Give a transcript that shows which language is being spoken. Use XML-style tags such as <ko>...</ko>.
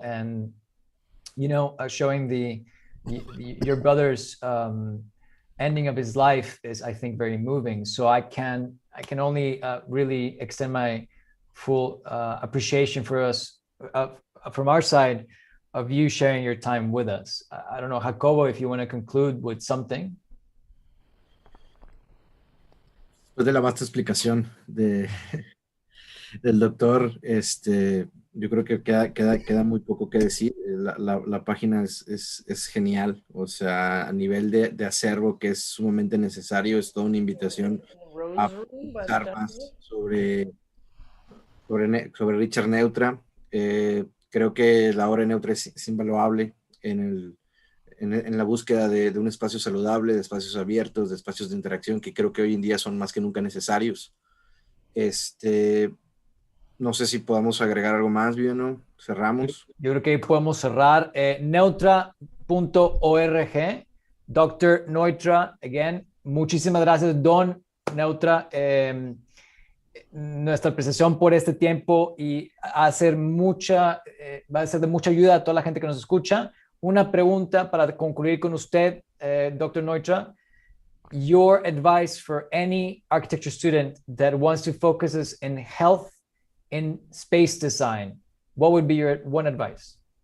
<en>And, you know, showing your brother's ending of his life is, I think, very moving. So I can only really extend my full appreciation for us, from our side, of you sharing your time with us. I don't know, Jacobo, if you want to conclude with something.</en> <es>Después de la vasta explicación del doctor, yo creo que queda muy poco que decir. La página es genial, o sea, a nivel de acervo, que es sumamente necesario. Es toda una invitación a buscar más sobre Richard Neutra. Creo que la obra de Neutra es invaluable en la búsqueda de un espacio saludable, de espacios abiertos, de espacios de interacción, que creo que hoy en día son más que nunca necesarios. No sé si podamos agregar algo más, ¿no? Cerramos. Yo creo que podemos cerrar. Neutra.org, Dr. Neutra, again. Muchísimas gracias, Don Neutra. Nuestra apreciación por este tiempo, y va a ser de mucha ayuda a toda la gente que nos escucha. Una pregunta para concluir con usted, Dr. Neutra.</es> <en>Your advice for any architecture student that wants to focus in health in space design, what would be your one advice?</en>